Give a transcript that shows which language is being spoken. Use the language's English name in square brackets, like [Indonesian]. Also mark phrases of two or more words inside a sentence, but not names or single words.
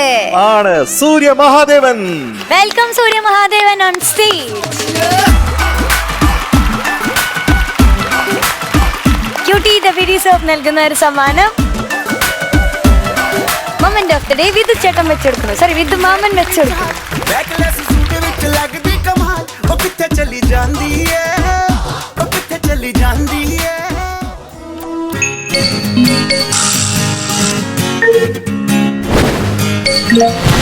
[Malayalam] ആണ് സൂര്യ മഹാദേവൻ. [English] welcome Surya Mahadevan on stage. [Malayalam] ക്യൂട്ടി ദ ബ്യൂട്ടി സോപ്പ് നൽകുന്ന ഒരു സമ്മാനം [English] moment of the day [Malayalam] വിധു ചേട്ടൻ വെച്ചെടുക്കുന്നു. സോറി, വിധു മാമൻ വെച്ചെടുക്കുന്നു. [Punjabi] ਲੱਗਦੀ ਕਮਾਲ ਉਹ ਕਿੱਥੇ ਚਲੀ ਜਾਂਦੀ ਏ ਉਹ ਕਿੱਥੇ ਚਲੀ ਜਾਂਦੀ ਏ